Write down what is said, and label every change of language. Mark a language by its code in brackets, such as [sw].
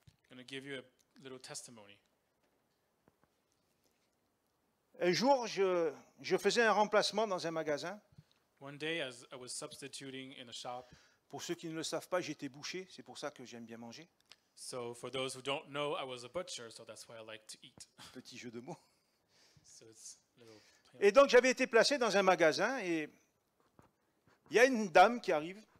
[en] I'm going to give you a little testimony. [fr] Un jour, je faisais un remplacement dans un magasin. [en] One day, as I was substituting in a shop, [fr] Pour ceux qui ne le savent pas, j'étais boucher, c'est pour ça que j'aime bien manger. [en] so for those who don't know, I was a butcher, so that's why I like to eat. [fr] Petit jeu de mots. [en] So it's a little. [fr] Et donc j'avais été placé dans un magasin et il y a une dame qui arrive.